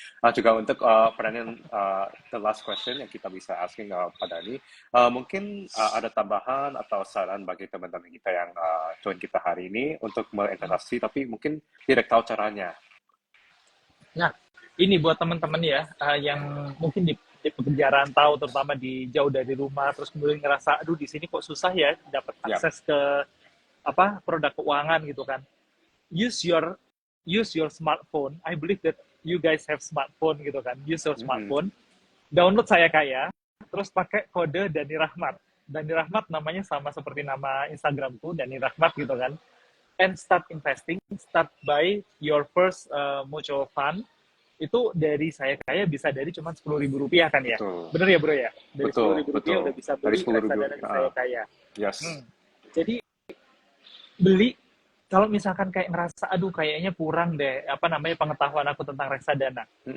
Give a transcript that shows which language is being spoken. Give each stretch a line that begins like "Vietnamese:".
Indonesian: Juga untuk pertanyaan
English: the last question
Indonesian: yang kita bisa
English: asking
Indonesian: Pak Dhani, mungkin ada tambahan atau saran bagi teman-teman kita yang join kita hari ini untuk mulai investasi tapi mungkin tidak tahu caranya. Nah, ini buat teman-teman ya, yang mungkin di pekerja rantau, terutama di jauh dari rumah, terus kemudian ngerasa, aduh di sini kok susah ya dapat akses ke produk keuangan gitu kan.
English: Use your smartphone. I believe that you guys have smartphone
Indonesian: gitu kan.
English: Use your smartphone.
Indonesian: Download Saya Kaya, terus pakai kode Dhani Rahmat. Dhani Rahmat namanya sama seperti nama Instagramku, Dhani Rahmat gitu kan.
English: And start investing, start by your first mutual fund.
Indonesian: Itu dari Saya Kaya bisa dari cuma Rp10.000 kan ya? Betul. Bener ya bro ya? Dari Rp10.000 udah bisa beli Dari 10.000, reksadana di Saya Kaya.
English: Yes.
Indonesian: Jadi beli, kalau misalkan kayak ngerasa aduh kayaknya kurang deh pengetahuan aku tentang reksadana.